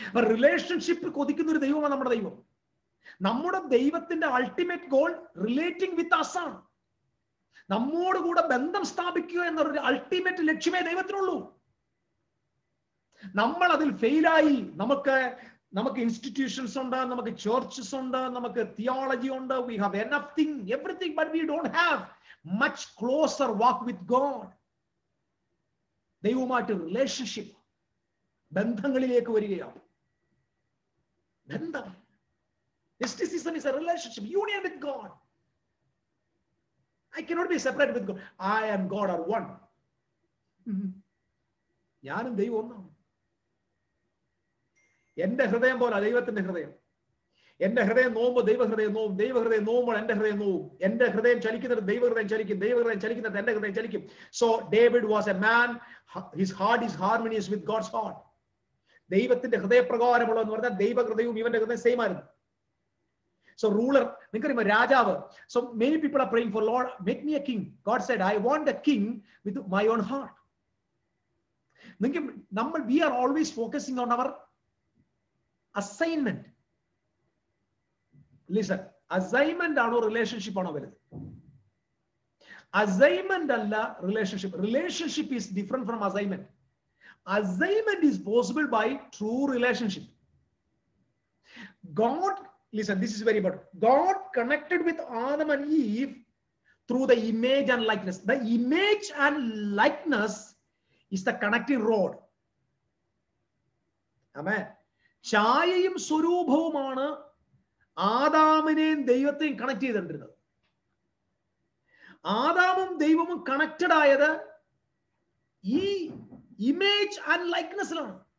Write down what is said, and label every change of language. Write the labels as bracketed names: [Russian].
[Malayalam] Relationship കൊതിക്കുന്ന ഒരു ദൈവമാണ് നമ്മുടെ ദൈവം. നമ്മുടെ ദൈവത്തിന്റെ ultimate goal relating with us ആണ്. നമ്മോട് കൂടെ ബന്ധം സ്ഥാപിക്കുക എന്നൊരു അൾട്ടിമേറ്റ് ലക്ഷ്യമേ ദൈവത്തിനുള്ളൂ. നമ്മൾ അതിൽ ഫെയിലായി. നമുക്ക് ഇൻസ്റ്റിറ്റ്യൂഷൻസ് ഉണ്ട്, നമുക്ക് ചർച്ചസ് ഉണ്ട്, നമുക്ക് തിയോളജി ഉണ്ട്, [English] we have enough thing, everything, but we don't have much closer walk with God. [Malayalam] ദൈവവുമായിട്ട് റിലേഷൻഷിപ്പ്, ബന്ധങ്ങളിലേക്ക് വരികയാണ്. [English] ബന്ധം, mysticism is a relationship, union with God. I cannot be separate with God. I and God are one. [Malayalam] ഞാനും ദൈവം ഒന്നാണ്. എന്റെ ഹൃദയം പോലെ ദൈവത്തിന്റെ ഹൃദയം. എന്റെ ഹൃദയം നോവുമ്പോൾ ദൈവഹൃദയം നോവും, ദൈവഹൃദയം നോവുമ്പോൾ എന്റെ ഹൃദയം നോവും. എന്റെ ഹൃദയം ചലിക്കുന്നത് ദൈവഹൃദയം ചലിക്കും, ദൈവഹൃദയം ചലിക്കുന്നത് എന്റെ ഹൃദയം ചലിക്കും. [English] So David was a man, his heart is harmonious with God's heart. [Malayalam] ദൈവത്തിന്റെ ഹൃദയപ്രകാരമുള്ള എന്ന് പറഞ്ഞാൽ ദൈവഹൃദയവും ഇവന്റെ ഹൃദയം സെയിം ആയിരുന്നു. [English] So ruler, [Malayalam] നിങ്ങൾക്കറിയുമോ രാജാവ്. [English] So many people are praying for Lord, make me a king. God said, I want a king with my own heart. We are always focusing on our assignment. [Malayalam] Listen, assignment ആണോ relationship ആണോ വലുത്? [English] Assignment alla relationship. Relationship is different from assignment. Assignment is possible by true relationship. God, listen, this is very important. God connected with Adam and Eve through the image and likeness. The image and likeness is the connecting rod. Amen. [Malayalam] ഛായയും സ്വരൂപവുമാണ് ആദാമിനെയും ദൈവത്തെയും connect ചെയ്തിട്ടുള്ളത്. ആദാമും ദൈവവും connected ആയത് ഈ image and ലൈക്ക്നെസ്സിലാണ്.